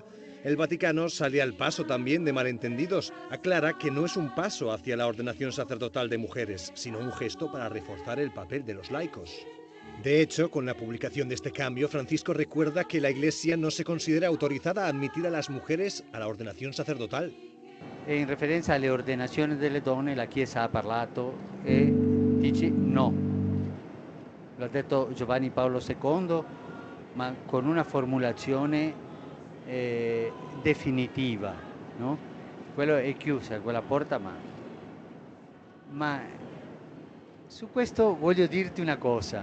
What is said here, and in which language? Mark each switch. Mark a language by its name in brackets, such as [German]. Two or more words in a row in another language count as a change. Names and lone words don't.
[Spanish] El Vaticano sale al paso también de malentendidos. Aclara que no es un paso hacia la ordenación sacerdotal de mujeres, sino un gesto para reforzar el papel de los laicos. De hecho, con la publicación de este cambio, Francisco recuerda que la Iglesia no se considera autorizada a admitir a las mujeres a la ordenación sacerdotal. [Italian] In referenza alle ordenazioni delle donne, la Chiesa ha parlato e dice no. Lo ha detto Giovanni Paolo II, ma con una formulazione definitiva, no? Quello è chiusa, quella porta, ma su questo voglio dirti una cosa.